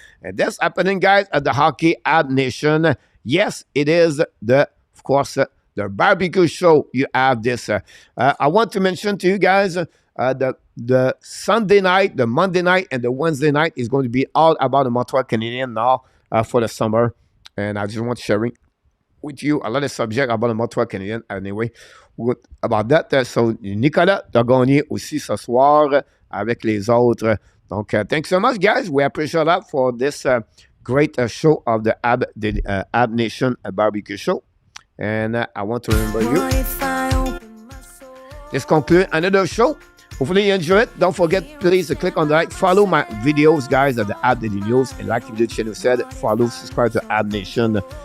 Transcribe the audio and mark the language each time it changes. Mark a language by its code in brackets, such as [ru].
[en] And that's happening, guys, at the Hockey Ab Nation. Yes, it is of course, the barbecue show. You have this. I want to mention to you guys the Sunday night, the Monday night, and the Wednesday night is going to be all about the Montreal Canadiens now for the summer. And I just want to share with you a lot of subjects about the Montreal Canadiens anyway. About that. [fr] So, Nicolas a gagné aussi ce soir avec les autres. [en] Donc, thanks so much, guys. We appreciate that for this great show of the Ab Nation Barbecue Show. And I want to remember you. This concludes another show. Hopefully you enjoy it. Don't forget, please, to click on the like. Follow my videos, guys, at the Ab Daily News. And like the channel said, follow, subscribe to Ab Nation.